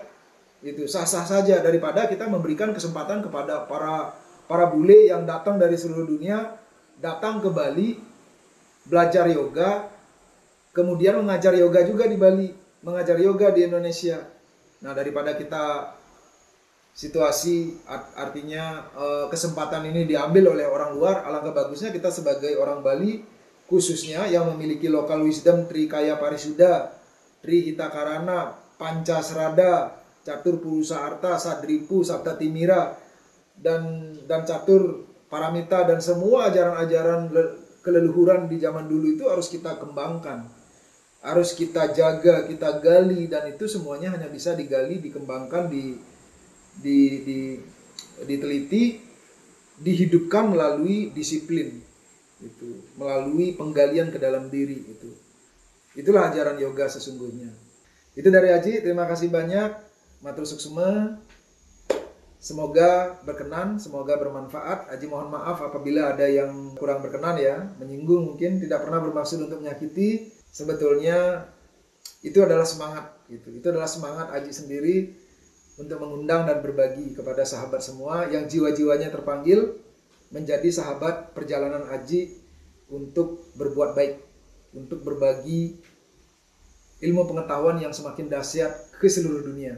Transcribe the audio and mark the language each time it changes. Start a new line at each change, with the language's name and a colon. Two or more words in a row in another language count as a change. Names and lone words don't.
Indonesian: Itu sah-sah saja daripada kita memberikan kesempatan kepada para bule yang datang dari seluruh dunia, datang ke Bali, belajar yoga, kemudian mengajar yoga juga di Bali, mengajar yoga di Indonesia. Nah, daripada kita situasi artinya kesempatan ini diambil oleh orang luar, alangkah bagusnya kita sebagai orang Bali khususnya yang memiliki
English: lokal wisdom
Indonesian: Trikaya Parisuddha, Tri Hitakarana, Pancasrada, Catur Purusa Arta, Sadripu, Sabda Timira, dan Catur Paramita, dan semua ajaran-ajaran keleluhuran di zaman dulu itu harus kita kembangkan, harus kita jaga, kita gali, dan itu semuanya hanya bisa digali, dikembangkan, diteliti, dihidupkan melalui disiplin. Itu melalui penggalian ke dalam diri itu. Itulah ajaran yoga sesungguhnya. Itu dari Aji, terima kasih banyak.
Balinese: Matur suksema.
Indonesian: Semoga berkenan, semoga bermanfaat. Aji mohon maaf apabila ada yang kurang berkenan ya, menyinggung mungkin, tidak pernah bermaksud untuk menyakiti. Sebetulnya itu adalah semangat gitu. Itu adalah semangat Aji sendiri untuk mengundang dan berbagi kepada sahabat semua yang jiwa-jiwanya terpanggil menjadi sahabat perjalanan Aji untuk berbuat baik, untuk berbagi ilmu pengetahuan yang semakin dahsyat ke seluruh dunia.